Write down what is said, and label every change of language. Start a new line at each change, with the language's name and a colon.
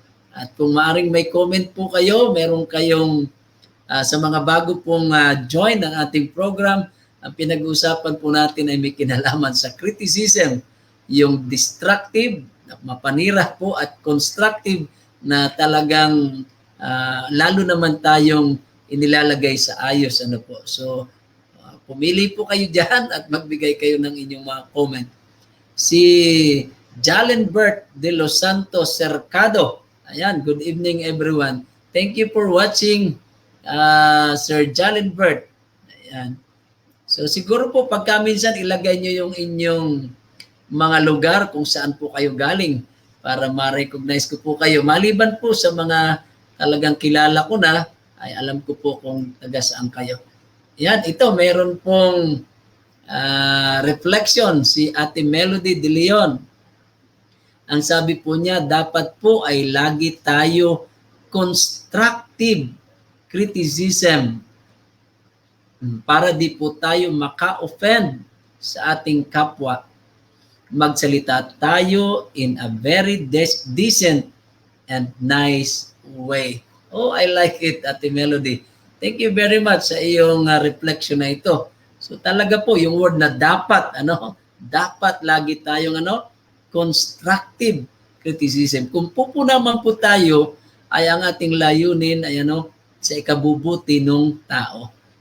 Filipino: At kung maaring may comment po kayo, meron kayong sa mga bago pong join ng ating program, ang pinag-uusapan po natin ay may kinalaman sa criticism, yung destructive, mapanira po at constructive na talagang lalo naman tayong inilalagay sa ayos. Ano po. So, pumili po kayo dyan at magbigay kayo ng inyong mga comment. Si Jalenbert de Los Santos Cercado.
English: Ayan, good evening everyone. Thank you for watching, Sir Jalenbert.
Filipino: Ayan. So siguro po pagka minsan ilagay nyo yung inyong mga lugar kung saan po kayo galing para ma-recognize ko po kayo. Maliban po sa mga talagang kilala ko na, ay alam ko po kung taga saan kayo. Yan, ito meron pong reflection si Ate Melody De Leon. Ang sabi po niya, dapat po ay lagi tayo constructive criticism para di po tayo maka-offend sa ating kapwa. Magsalita tayo
English: in a very decent and nice way. Oh, I like it, Ate Melody. Thank you very much
Filipino: sa iyong reflection na ito. So talaga po yung word na dapat, dapat lagi tayong constructive criticism. Kung po naman po tayo ay ang ating layunin ay sa ikabubuti ng tao.